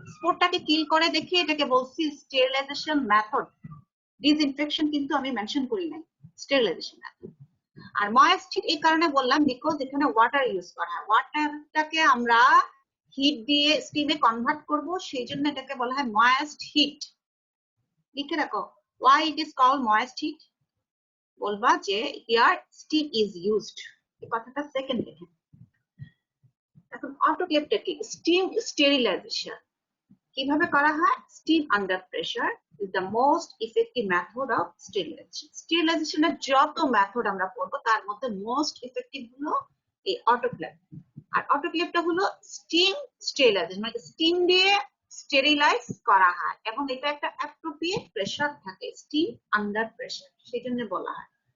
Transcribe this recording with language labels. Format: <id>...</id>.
<bn>স্পোরটাকে কিল করে দেখে এটাকে বলছি স্টেরিলাইজেশন মেথড। ডিসইনফেকশন কিন্তু আমি মেনশন করি নাই, স্টেরিলাইজেশন মেথড। আর ময়েস্ট হিট এই কারণে বললাম বিকজ এখানে ওয়াটার ইউজ করা হয়, ওয়াটারটাকে আমরা হিট দিয়ে স্টিমে কনভার্ট করব, সেই জন্য এটাকে বলা হয় ময়েস্ট হিট। লিখে রাখো why it is called moist heat, বলবা যে here steam is used, এই কথাটা সেকেন্ড লিখে। এখন অটোক্লেভটা কি? স্টিম স্টেরিলাইজেশন কিভাবে করা হয়?</bn> <en>Steam under pressure is the most effective method of sterilization.</en> <bn>স্টেরিলাইজেশনের যত মেথড আমরা পড়বো তার মধ্যে মোস্ট ইফেক্টিভ হলো এই অটোক্লেভ। আর অটোক্লেভটা হলো স্টিম স্টেরিলাইজেশন, মানে স্টিম দিয়ে স্টেরিলাইজ করা হয়, এবং এটা একটা অ্যাপ্রোপ্রিয়েট প্রেসার থাকে, স্টিম আন্ডার প্রেসার, সেই জন্য বলা হয়।</bn>